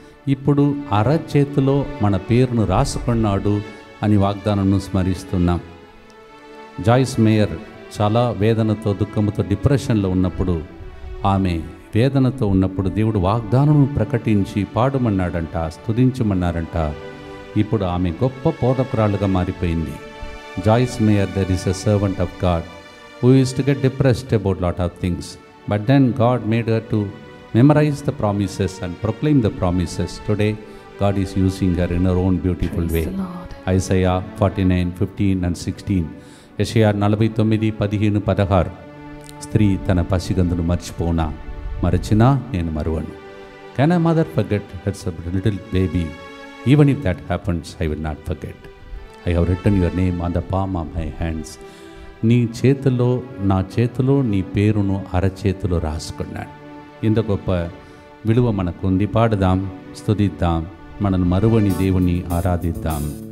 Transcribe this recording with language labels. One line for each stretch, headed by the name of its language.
Telugu: ఇప్పుడు అరచేతిలో మన పేరును రాసుకున్నాడు అని వాగ్దానం స్మరిస్తున్నాం. జాయిస్ మేయర్ చాలా వేదనతో దుఃఖంతో డిప్రెషన్లో ఉన్నప్పుడు, ఆమె వేదనతో ఉన్నప్పుడు దేవుడు వాగ్దానం ప్రకటించి పాడమన్నాడంట, స్తుతించమన్నారంట. ఇప్పుడు ఆమె గొప్ప బోధకురాలుగా మారిపోయింది.
English: Joyce Meyer there is a servant of God who used to get depressed about lot of things, but then God made her to memorize the promises and proclaim the promises. Today God is using her in her own beautiful way.
Telugu: Isaiah 49:15 and 16, యెషయా 49:15-16, స్త్రీ తన పసిగందును మర్చిపోనా, మరచినా నేను మరువను.
English: Can a mother forget her little baby? Even if that happens, I will not forget. I have written your name on the palm of my hands.
Telugu: నీ చేతిలో నా చేతిలో నీ పేరును అరచేతిలో రాసుకున్నాడు. ఇంత గొప్ప విలువ మనకుంది. పాడదాం, స్తుతిద్దాం, మనను మరువని దేవుని ఆరాధిద్దాం.